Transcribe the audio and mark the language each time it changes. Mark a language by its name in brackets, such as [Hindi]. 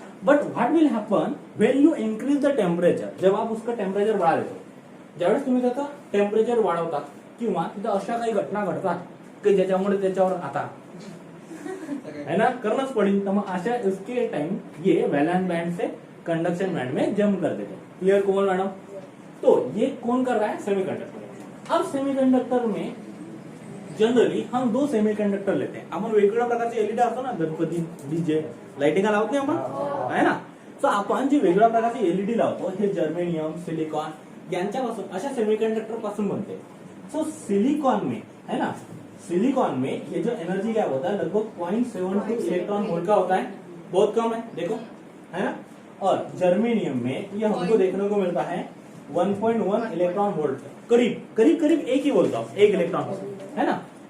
[English] but what will happen when you increase the temperature, [Hindi] जब आप उसका टेम्परेचर बढ़ा देतो, [Marathi] ज्यावेळेस तुम्ही त्याचा टेम्परेचर वाढवतात किंवा तिथं अशा काही घटना घडतात की ज्याच्यामुळे त्याच्यावर आता है ना करणंच पडेल, तर मग अशा [Hindi] इसके टाइम ये वैलेंस बैंड से कंडक्शन बैंड में जंप कर देते। [Marathi] क्लियर कोमल मैडम? [Hindi] तो ये कौन कर रहा है, सेमीकंडक्टर। अब सेमीकंडक्टर में जनरली हम दो सेमीकंडक्टर लेते हैं, [Marathi] आपण वेगवेगळ्या प्रकारचे एलईडी असतो ना, गणपती डीजे लाइटिंग लावत नाही आपण, है ना। सो आपण जे वेगवेगळ्या प्रकारचे एलईडी लावतो हे जर्मेनियम, सिलिकॉन यांच्यापासून अशा सेमीकंडक्टर पासून बनते। [Hindi] सो सिलिकॉन में, है ना, सिलिकॉन में ये जो एनर्जी गैप होता है लगभग 0.72 इलेक्ट्रॉन वोल्ट का होता है, बहुत कम है देखो, है ना। और जर्मेनियम में ये हमको देखने को मिलता है 1.1 इलेक्ट्रॉन वोल्ट, करीब करीब करीब एक ही बोलता हूँ, एक इलेक्ट्रॉन, है ना।